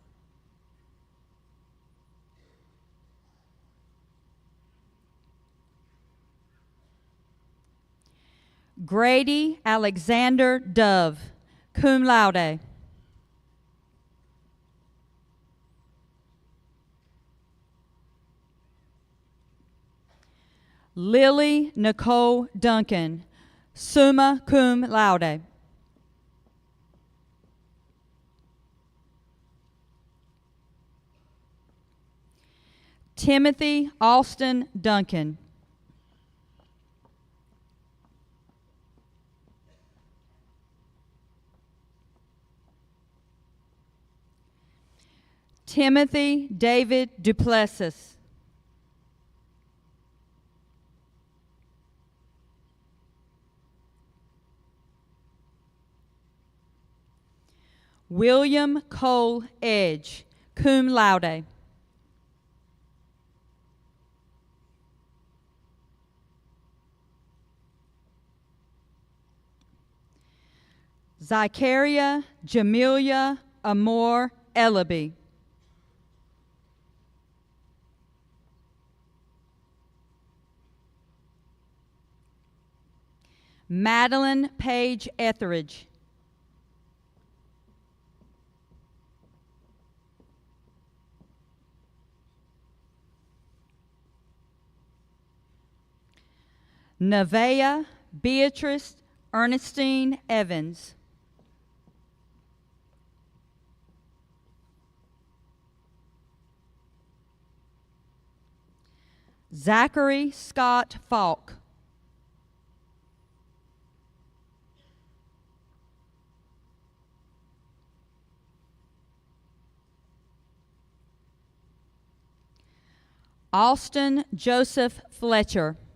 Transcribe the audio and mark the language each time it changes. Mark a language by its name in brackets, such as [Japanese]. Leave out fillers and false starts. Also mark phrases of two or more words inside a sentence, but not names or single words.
[English] Grady Alexander Dove, [Latin] cum laude. [English] Lily Nicole Duncan, [Latin] summa cum laude. [English] Timothy Austin Duncan. Timothy David Duplessis. William Cole Edge, [Latin] cum laude. [English] Zachariah Jamelia Amor Ellaby. Madeline Page Etheridge. Nevaeh Beatrice Ernestine Evans. Zachary Scott Falk. Austin Joseph Fletcher.